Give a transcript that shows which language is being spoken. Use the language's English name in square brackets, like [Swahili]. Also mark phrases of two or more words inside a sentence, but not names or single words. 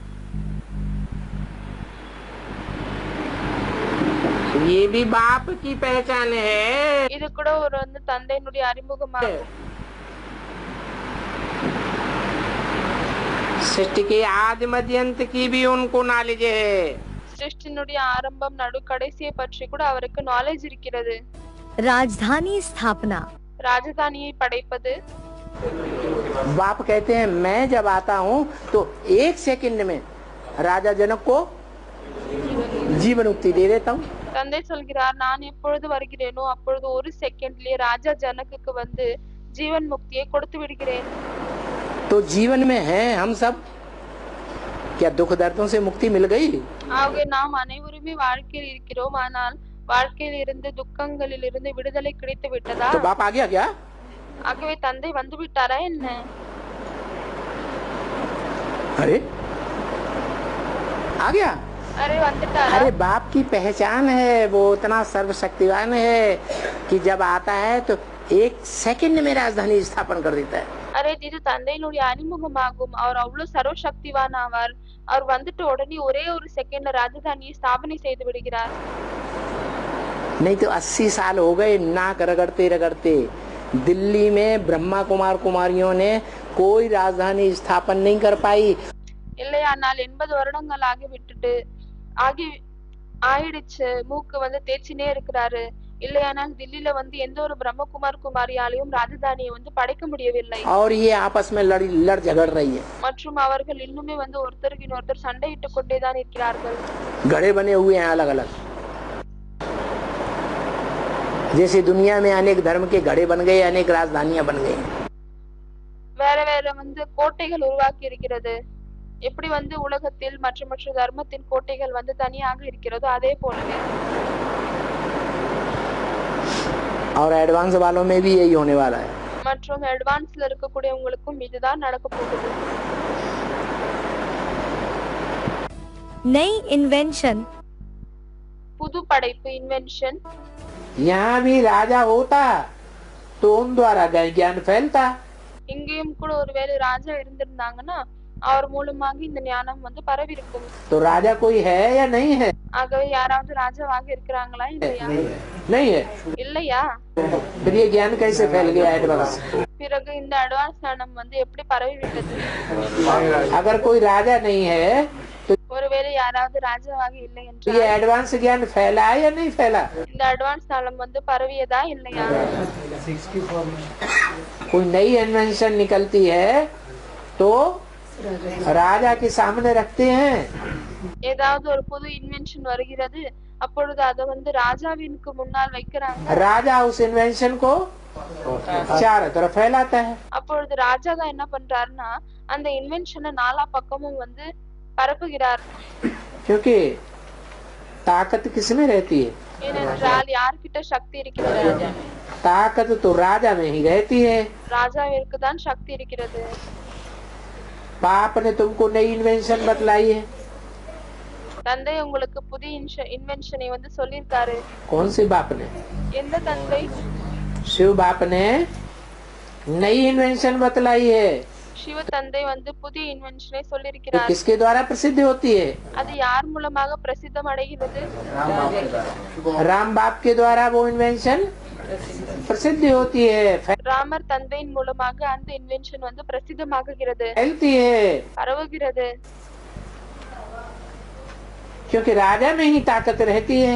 [Hindi] ये भी बाप की पहचान है. [Tamil] இது கூட ஒரு தந்தையினுடைய அறிமுகமாகும். [Hindi] सृष्टि के आदि मध्य अंत की भी उनको नॉलेज है. [Tamil] சிருஷ்டியினுடைய ஆரம்பம் நடு கடைசியை பற்றி கூட அவருக்கு நாலேஜ் இருக்கிறது. [Hindi] राजधानी स्थापना, [Tamil] ராஜதானியை படைப்பது. [Hindi] बाप कहते हैं मैं जब आता हूँ तो 1 सेकंड में राजा जनक को जीवन मुक्ति दे देता हूँ. [Tamil] தந்தை சொல்கிறார், நான் எப்பொழுது வருகிறேனோ அப்பொழுது ஒரு செகண்ட்லயே ராஜா ஜனகுக்கு ஜீவன் முக்தியை கொடுத்து விடுகிறேன். [Hindi] तो जीवन में हैं हम सब. क्या दुख दर्दों से मुक्ति मिल गई? [Tamil] ஆகவே நாம் அனைவருமே வாழ்க்கையில் இருக்கிறோம். ஆனால் வாழ்க்கையில் இருந்து துக்கங்களில் இருந்து விடுதலை கிடைத்து விட்டதா? [Hindi] तो बाप आ गया क्या? [Tamil] ஆகவே தந்தை வந்து விட்டாரா என்ன? [Hindi] अरे आ गया. [Tamil] अरे வந்துட்டாரா? [Hindi] अरे बाप की पहचान है, वो इतना सर्वशक्तिवान है कि जब आता है तो 1 सेकंड में राजधानी स्थापन कर देता है. [Tamil] அரே இது தந்தையினுடைய அறிமுகமாகும். அவர் அவ்வளவு சர்வசக்திவான் ஆவார். அவர் வந்துட்டு உடனே ஒரே ஒரு செகண்ட்ல ராஜதானியை ஸ்தாபனை செய்து விடுகிறார். [Hindi] नहीं तो 80 साल हो गए नाक रगड़ते रगड़ते. दिल्ली में ब्रह्मा कुमार कुमारियों ने कोई राजधानी स्थापन नहीं कर पाई. [Tamil] இல்லையானால் 80 வருடங்கள் ஆயிடுச்சு. மூக்கு தேய்ச்சினே இருக்கிறாரு. இல்லையானால் தில்லியில எந்த ஒரு பிரம்மகுமார் குமாரியாலையும் ராஜதானியை படைக்க முடியவில்லை. [Hindi] और ये आपस में लड़ झगड़ रही है. [Tamil] மற்றும் அவர்கள் இன்னுமே ஒருத்தருக்கு இன்னொருத்தர் சண்டையிட்டுக் கொண்டேதான் இருக்கிறார்கள். [Hindi] घड़े बने हुए हैं अलग अलग. जैसे दुनिया में अनेक धर्म के घड़े बन गए, अनेक राजधानियां बन गई. [Tamil] வேற வேற கோட்டைகள் உருவாக்கி இருக்கிறது. எப்படி உலகத்தில் மற்ற தர்மத்தின் கோட்டைகள் தனியாக இருக்கிறதோ அதே போலவே [Hindi] और एडवांस वालों में भी यही होने वाला है. [Tamil] மற்றும் அட்வான்ஸ்ல இருக்கக்கூடியவங்களுக்கும் இதுதான் நடக்க போகுது. [Hindi] नई इन्वेंशन, [Tamil] புது படைப்பு, இன்வென்ஷன். [Hindi] यहाँ भी राजा होता तो उन द्वारा ज्ञान फैलता. [Tamil] இங்கேயும் கூட ஒருவேளை ராஜா இருந்திருந்தாங்கன்னா அவர் மூலமாக இந்த ஞானம் பரவி இருக்கும். [Hindi] तो राजा कोई है या नहीं है? [Tamil] ஆகவே யாராவது ராஜாவாக இருக்கிறாங்களா இல்லையா? [Hindi] नहीं है. [Tamil] இல்லையா? [Hindi] फिर ये ज्ञान कैसे फैल गया एडवांस? [Tamil] பிறகு இந்த அட்வான்ஸ் ஞானம் எப்படி பரவி விட்டது? [Hindi] अगर कोई राजा नहीं है तो [Tamil] ஒருவேளை யாராவது ராஜாவாக இல்லை [Hindi] ये [Tamil] என்றால் [Hindi] एडवांस ज्ञान फैला है या नहीं फैला? [Tamil] இந்த அட்வான்ஸ் ஞானம் பரவியதா இல்லையா? [Hindi] कोई नई इन्वेंशन निकलती है तो राजा के सामने रखते हैं. [Tamil] ஏதாவது ஒரு புது இன்வென்ஷன் வருகிறது, அப்பொழுது அதை ராஜாவினுக்கு முன்னால் வைக்கிறாங்க. [Hindi] राजा उस इन्वेंशन को चारों तरफ फैलाता है. [Tamil] அப்பொழுது ராஜா தான் என்ன பண்றாருன்னா அந்த இன்வென்ஷனை நாலா பக்கமும் பரப்புகிறார். [Hindi] क्योंकि ताकत किसमें रहती है? [Tamil] ஏனென்றால் யார்கிட்ட சக்தி இருக்கிறது? [Hindi] ताकत तो राजा में ही रहती है. [Tamil] ராஜாவிற்கு தான் சக்தி இருக்கிறது. [Hindi] बाप ने तुमको नई इन्वेंशन बतलाई है. [Tamil] தந்தை உங்களுக்கு புதிய இன்வென்ஷனை சொல்லிருக்காரு. [Hindi] कौन से बाप ने? [Tamil] எந்த தந்தை? [Hindi] शिव बाप ने नई इन्वेंशन बतलाई है. [Tamil] சிவ தந்தை புதிய இன்வென்ஷனை [Hindi] तो [Tamil] சொல்லிருக்கிறார். [Hindi] किसके द्वारा प्रसिद्ध होती है? [Tamil] அது யார் மூலமாக பிரசித்தம் அடைகிறது? [Hindi] राम बाप के द्वारा वो इन्वेंशन प्रसिद्ध होती है, [Tamil] ராமர் தந்தையின் மூலமாக அந்த இன்வென்ஷன் பிரசித்தமாகுகிறது, [Hindi] फैलती है. [Tamil] பரவுகிறது. [Hindi] क्योंकि राजा में ही ताकत रहती है.